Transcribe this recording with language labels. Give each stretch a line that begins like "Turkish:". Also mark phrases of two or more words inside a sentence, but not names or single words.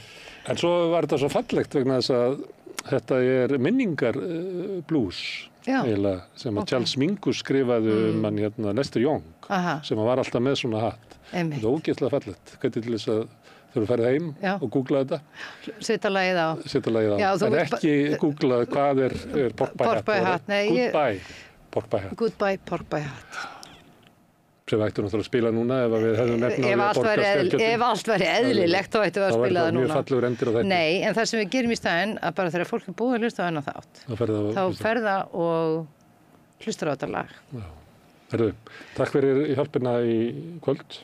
Icelandic: En svo var þetta svo fallegt vegna þess að þetta er minningar blues eiginlega, sem að Charles Mingus skrifaði hann Lester Young, sem var alltaf með svona hatt. Þetta er ógeðslega fallegt. Hvernig til þess að þau eru farið heim og googla þetta. Setja lagið á. En ekki googla hvað er Pork Pie Hat. Goodbye Pork Pie Hat. Goodbye Pork Pie Hat. Sem við ættum náttúrulega að spila núna ef við hefðum ef allt væri eðlilegt þá ættum við að spila það núna. Þá væri það mjög fallegur endir á þetta. Nei, en það sem við gerum í staðinn að bara þegar fólk er búið að hlusta á þennan þátt þá fer það og hlustar á þetta lag. Herðu, takk fyrir hjálpina í kvöld.